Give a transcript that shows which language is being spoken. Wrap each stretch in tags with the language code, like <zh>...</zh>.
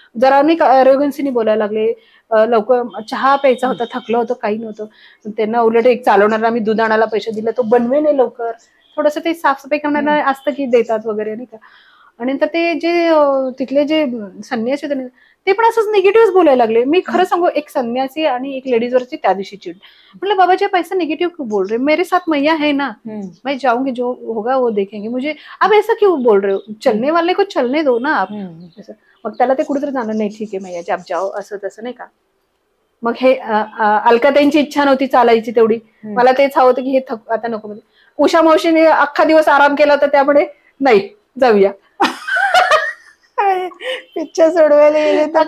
<mr>जरा नाही का अरोगन्सीने बोलायला लागले. लवकर चहा प्यायचा होता, थकलं होतं, काही नव्हतं. त्यांना उलट एक चालवणारा मी दूध आणायला पैसे दिले, तो बनवे नाही लवकर, थोडस ते साफसफाई करणारा असतं की देतात वगैरे, नाही का. आणि नंतर ते जे तिथले जे संन्यासी होते ते पण असंच निगेटिव्ह बोलायला लागले. मी खरं सांगू, एक संन्यासी आणि एक लेडीज वरची त्या दिवशी चिड. म्हटलं</mr> <hi>बाबा जी पैसा निगेटिव्ह क्यों बोल रहे, मेरे साथ मैया है ना, मैं जाऊंगी, जो होगा वो देखेंगे, मुझे अब ऐसा क्यों बोल रहे हो, चलने वाले को चलने दो ना आप.</hi> <mr>मग त्याला ते कुठेतरी जाणं, नाही ठीक आहे</mr> <hi>मैया आप जाओ,</hi> <mr>असं तसं, नाही का. मग हे अलकाताईंची इच्छा नव्हती चालायची तेवढी, मला तेच हवं होतं की हे आता नको. म्हणजे उषा मावशीने अख्खा दिवस आराम केला होता, त्यामुळे नाही जाऊया. पिच्छा सोडवायला गेले तर</mr>